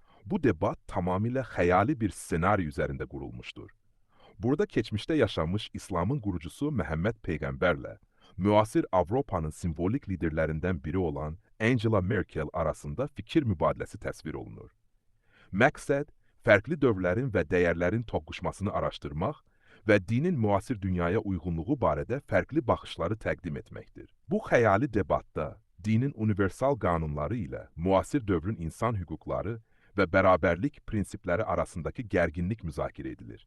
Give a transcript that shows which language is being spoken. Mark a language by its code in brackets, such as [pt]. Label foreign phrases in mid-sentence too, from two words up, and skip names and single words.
[tr] Bu debat tamamıyla hayali bir senaryo üzerinde kurulmuştur. Burada geçmişte yaşanmış İslam'ın kurucusu Mehmet Peygamberle müasir Avrupa'nın simbolik liderlerinden biri olan Angela Merkel arasında fikir mübadilesi [az] təsvir olunur. Məqsəd, fərqli dövrlərin və dəyərlərin toqquşmasını araşdırmaq və dinin müasir dünyaya uyğunluğu barədə fərqli baxışları təqdim etməkdir. Bu xəyali debatda dinin universal qanunları ilə müasir dövrün insan hüquqları və bərabərlik prinsipləri arasındakı gərginlik müzakirə edilir.